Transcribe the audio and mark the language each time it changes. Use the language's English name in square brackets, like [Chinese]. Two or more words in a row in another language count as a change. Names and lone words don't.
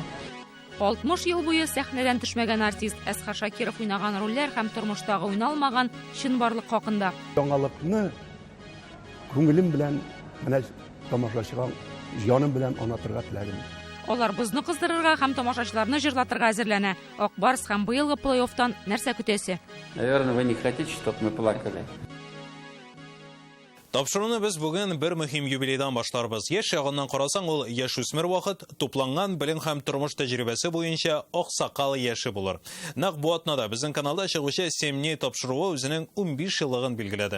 [Tatar] 60 ел буе сәхнәдән төшмәгән артист Әсхар Шакиров уйнаган рольләр һәм тормыштагы уйналмаган чынбарлык хакында. Яңалыкны күңелем белән менә тамашачыга җаным белән аңлатырга теләдем. Алар бызны кыздырырга һәм тамашачыларны җырлатырга әзерләнә. Акбарс һәм быелгы плей-оффтан нәрсә көтәсе? [Russian] Наверное, вы не хотите, чтобы мы плакали. [Tatar] Тапшыруны без бүген бер мөһим юбилейдан башларбыз. Яшь ягыннан карасаң, ул яшүсмер вакыт, тупланган белем һәм тормыш тәҗрибәсе буенча ак сакал яше булыр. Нәкъ бу атнада безнең каналда чыгучы Семни тапшыруы үзенең 15 еллыгын билгеләде.